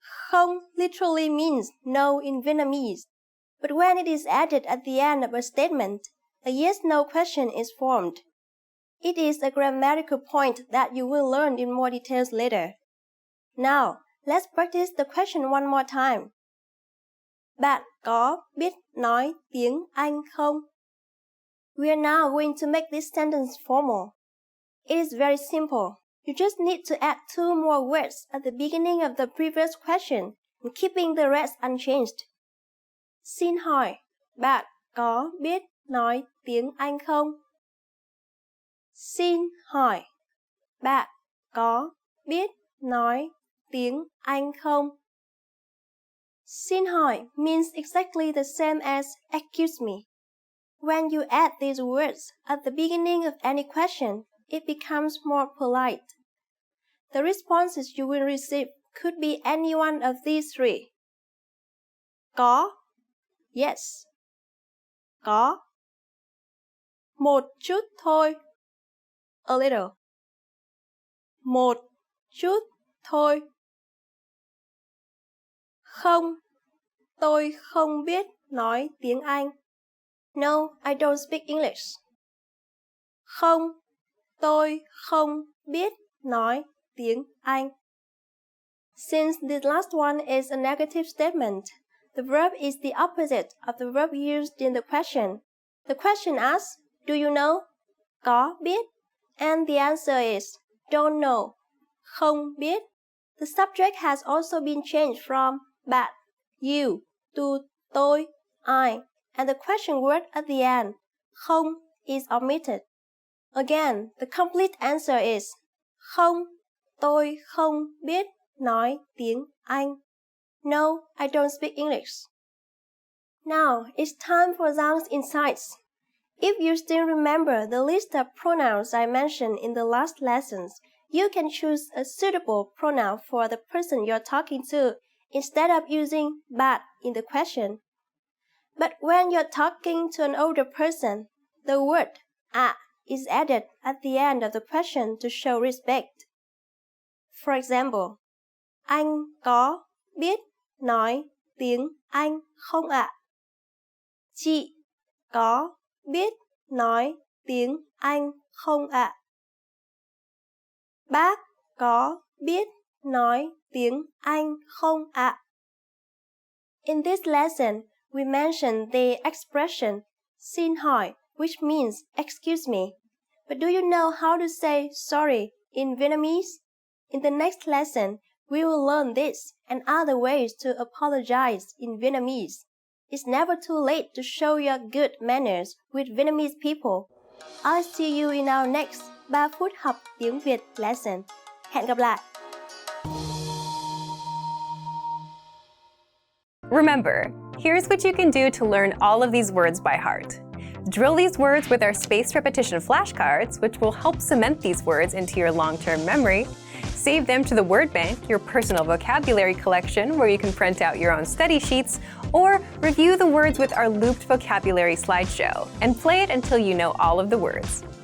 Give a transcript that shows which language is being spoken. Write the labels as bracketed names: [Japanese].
[English] Không literally means no in Vietnamese, but when it is added at the end of a statement, a yes-no question is formed. It is a grammatical point that you will learn in more details later. Now, let's practice the question one more time. [Vietnamese] Bạn có biết nói tiếng Anh không? [English] We are now going to make this sentence formal. It is very simple. You just need to add 2 more words at the beginning of the previous question and keeping the rest unchanged. [Vietnamese] Xin hỏi, bạn có biết nói tiếng Anh không? Xin hỏi, bạn có biết nói tiếng Anh không? [English] Xin hỏi means exactly the same as excuse me. When you add these words at the beginning of any question, it becomes more polite. The responses you will receive could be any one of these 3. [Vietnamese] Có, yes. Có. Một chút thôi, [English] a little. [Vietnamese] Một chút thôi. Không, tôi không biết nói tiếng Anh. [English] No, I don't speak English. [Vietnamese] Không, tôi không biết nói tiếng Anh. [English] Since this last one is a negative statement, the verb is the opposite of the verb used in the question. The question asks, do you know? [Vietnamese] Có biết? [English] And the answer is, don't know. [Vietnamese] Không biết. [English] The subject has also been changed from bạn, you, to tôi, I, and the question word at the end, không, is omitted. Again, the complete answer is, [Vietnamese] không, tôi không biết nói tiếng Anh. [English] No, I don't speak English. Now, it's time for Zhang's insights. If you still remember the list of pronouns I mentioned in the last lessons, you can choose a suitable pronoun for the person you're talking to instead of using bạn in the question. But when you're talking to an older person, the word ạ is added at the end of the question to show respect. For example, [Vietnamese] anh có biết nói tiếng Anh không ạ? Chị có biết nói tiếng Anh không ạ? Bác có biết nói tiếng Anh không ạ? [English] In this lesson, we mentioned the expression xin hỏi, which means excuse me. But do you know how to say sorry in Vietnamese? In the next lesson, we will learn this and other ways to apologize in Vietnamese. It's never too late to show your good manners with Vietnamese people. I'll see you in our next 3 phút học tiếng Việt lesson. [Vietnamese] Hẹn gặp lại! [English] Remember, here's what you can do to learn all of these words by heart. Drill these words with our spaced repetition flashcards, which will help cement these words into your long-term memory. Save them to the word bank, your personal vocabulary collection, where you can print out your own study sheets, or review the words with our looped vocabulary slideshow, and play it until you know all of the words.